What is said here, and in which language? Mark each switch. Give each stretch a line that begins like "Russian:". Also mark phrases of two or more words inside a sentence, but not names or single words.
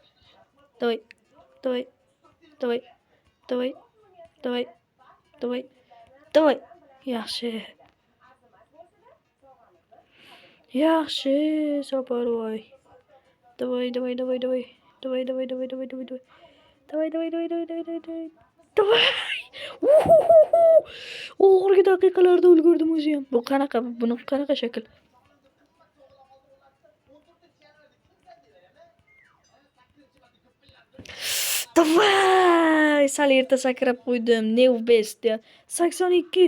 Uzbek: Davay. Yaxshi, Saparvoy. Davay.
Russian: Давай, давай, давай, давай, давай, давай. Давай, давай, давай, давay, давay, давay, давay. Davay! Uhuhuhu!
Uzbek: Oxirgi daqiqalarda ulgurdim o'ziyam. Bu qanaqa? Buni qanaqa shakl? Davay! Sal erta sakrab qo'ydim.
English: New best
Uzbek: ya. 82.